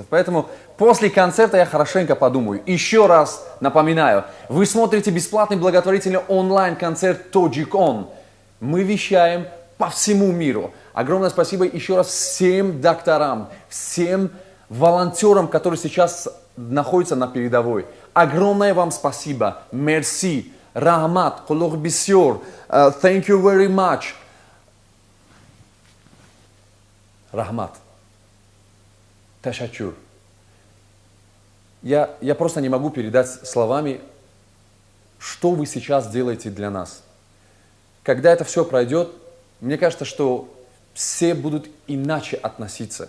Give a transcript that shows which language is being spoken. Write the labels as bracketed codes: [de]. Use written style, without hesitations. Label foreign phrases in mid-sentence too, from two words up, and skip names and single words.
[ru] Поэтому после концерта я хорошенько подумаю. Еще раз напоминаю, вы смотрите бесплатный благотворительный онлайн-концерт Tajik On. Мы вещаем по всему миру. Огромное спасибо еще раз всем докторам, всем волонтерам, которые сейчас находятся на передовой. Огромное вам спасибо. Merci. [tg] Рахмат. Колох бисёр. [en] Thank you very much. [tg] Рахмат. Ташачур. [ru] Я просто не могу передать словами, что вы сейчас делаете для нас. Когда это все пройдет, мне кажется, что все будут иначе относиться.